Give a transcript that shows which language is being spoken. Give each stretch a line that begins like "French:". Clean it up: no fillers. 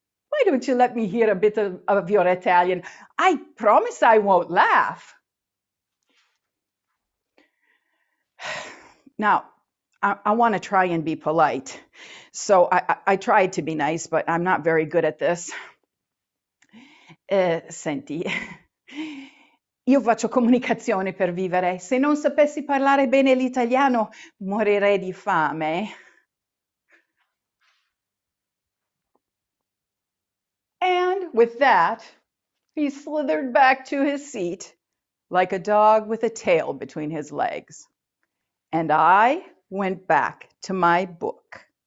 English: Why don't you let me hear a bit of your Italian? I promise I won't laugh. Now, I want to try and be polite. So I tried to be nice, but I'm not very good at this.
Italian: Senti, io faccio comunicazione per vivere. Se non sapessi parlare bene l'italiano, morirei di fame.
English: And with that, he slithered back to his seat like a dog with a tail between his legs. And I went back to my book.